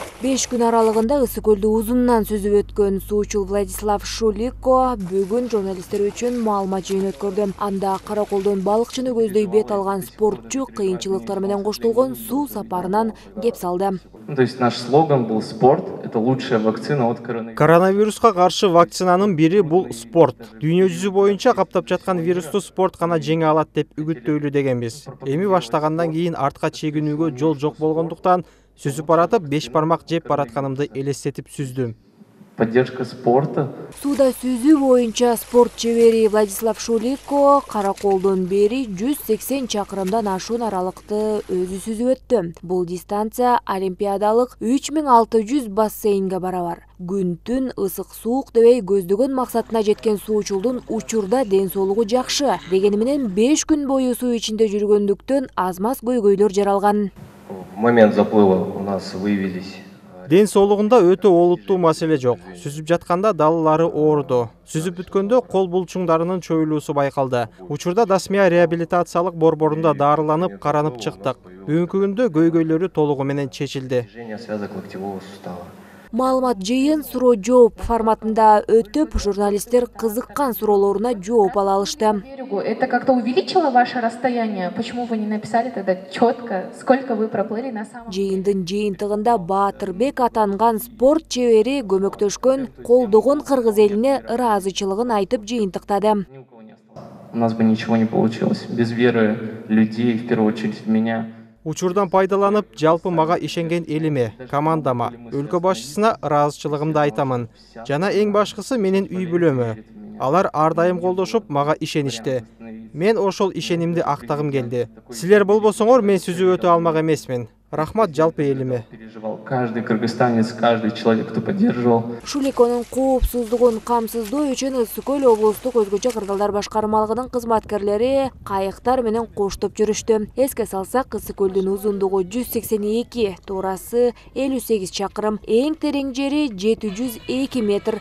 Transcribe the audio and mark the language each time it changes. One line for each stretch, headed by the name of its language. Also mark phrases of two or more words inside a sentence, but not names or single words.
Kyrgyz: 5 күн аралыгында Ысык көлдү узундан сүзүп өткөн суучул Владислав Шулико бүгүн журналисттер үчүн маалымат жыйын өткөрдү. Анда Караколдон балыкчыны көздөй бет алган спортчу кыйынчылыктар менен коштолгон суу сапарынан кеп салды.
Russian: То есть наш слоган был «Спорт – это лучшая вакцина от коронавируса».
Kyrgyz: Коронавируска каршы вакцинанын бири бул спорт. Дүйнө жүзү боюнча каптап жаткан вирусту спорт гана жеңе алат деп үгүттөйлү дегенбиз. Эми баштагандан кийин артка чегинүүгө жол жок болгондуктан сүзүп баратып 5 бармак жеп баратканымды элестетип сүздүм.
Russian: Поддержка спорта.
Kyrgyz: Сууда сүзүү боюнча спорт чебери Владислав Шулико Караколдон бери 180 чакырымдан ашуун аралыкты өзү сүзүп өттү. Бул дистанция олимпиадалык 3600 бассейнге барабар. Күн-түн ысык суук дебей көздөгөн максатына жеткен суучулдун учурда ден соолугу жакшы. Дегени менен 5 күн бою суу ичинде жүргөндүктөн аз-маз көйгөйлөр жаралган.
Russian: В момент заплыва у нас выявились.
Kyrgyz: Ден соолугунда өтө олуттуу маселе жок. Сүзүп жатканда далалары ооруду. Сүзүп бүткөндө кол булчуңдарынын чоюлуусу байкалды. Учурда Дасмия реабилитациялык борборунда дарыланып, каранып чыктык. Бүгүнкү күндө көйгөйлөрү толугу менен чечилди. Маалымат жыйын суроо жооп форматында өтүп, журналисттер кызыккан суроолоруна жооп ала алышты.
Russian: Это как-то увеличило ваше расстояние? Почему вы не написали тогда четко, сколько вы проплыли на самом деле?
Kyrgyz: Жыйындын жыйынтыгында Баатырбек атанган спорт чебери көмөктөшкөн, колдогон кыргыз элине ыраазычылыгын айтып жыйынтыктады.
Russian: У нас бы ничего не получилось. Без веры людей, в первую очередь в меня.
Kyrgyz: Учурдан пайдаланып, жалпы мага ишенген элиме, командама, өлкө башчысына ыраазычылыгымды айтамын. Жана эң башкысы менин үй бүлөмө. Алар ар дайым колдошуп, мага ишеништи. Мен ошол ишенимди актагым келди. Силер болбосоңор мен сүзүп өтө алмак эмесмин. Рахмат жалпы элиме.
Russian: Каждый кыргызстанец, каждый человек, кто поддерживал.
Kyrgyz: Шуликонун коопсуздугун камсыздоо үчүн Ысык көл облустук өзгөчө кырдаалдар башкармалыгынын кызматкерлери кайыктар менен коштоп жүрүштү. Эске салсак, Ысык көлдүн узундугу 182, туурасы 58 чакырым, эң терең жери 702 метр.